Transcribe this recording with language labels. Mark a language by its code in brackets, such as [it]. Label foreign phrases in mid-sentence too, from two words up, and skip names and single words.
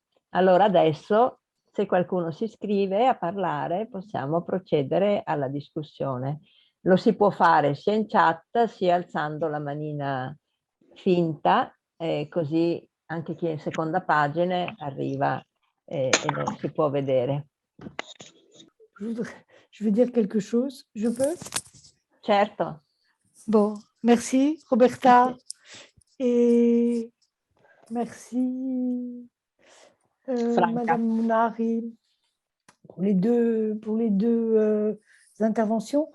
[it] Allora adesso, se qualcuno si iscrive a parlare, possiamo procedere alla discussione. Lo si può fare sia in chat sia alzando la manina finta, così anche chi è in seconda pagina arriva e lo si può vedere. [fr] Je veux dire quelque chose, je peux? [it] Certo. [fr] Bon, merci Roberta et merci Madame Mounari pour les deux interventions.